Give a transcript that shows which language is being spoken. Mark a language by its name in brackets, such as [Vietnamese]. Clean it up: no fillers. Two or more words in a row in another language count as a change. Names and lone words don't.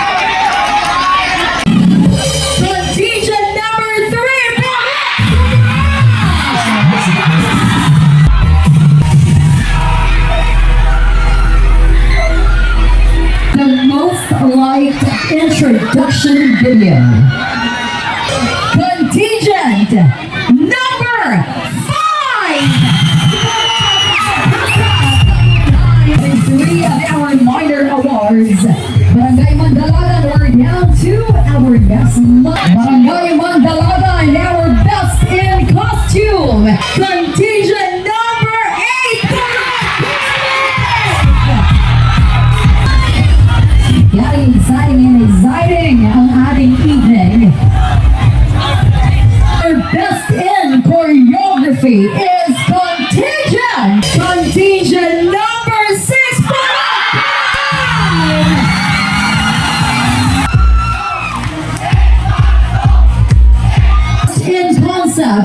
[English] Contingent number 3, the most liked introduction video. Contingent number 5. Three of our minor awards. Barangay Mandalagan, we're down to our best Barangay Mandalagan, our best in costume. Contingent number 8. Very exciting and exciting [Filipino] ang ating [English] evening. Our best in choreography is contingent. Contingent number 6. In concept